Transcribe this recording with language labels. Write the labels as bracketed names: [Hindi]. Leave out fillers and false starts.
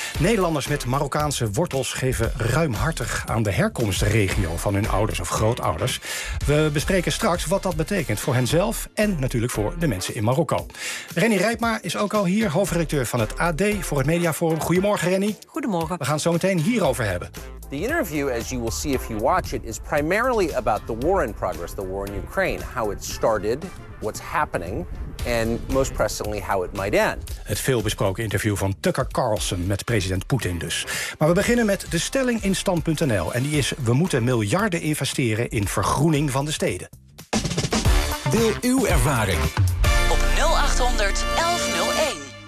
[Dutch] Nederlanders met Marokkaanse wortels geven ruimhartig aan de herkomstregio van hun ouders of grootouders. We bespreken straks wat dat betekent voor henzelf en natuurlijk voor de mensen in Marokko. Renny Rijpma is ook al hier, hoofdredacteur van het AD voor het Mediaforum. Goedemorgen, Renny. Goedemorgen. We gaan het zo meteen hierover hebben. [English] The interview, as you will see if you watch it, is primarily about the war in progress, the war in Ukraine, how it started, what's happening, and most pressingly how it might end. [Dutch] Het veelbesproken interview van Tucker Carlson met president Poetin dus. Maar we beginnen met de stelling in stand.nl en die is: we moeten miljarden investeren in vergroening van de steden. Deel uw ervaring op 0800 1101.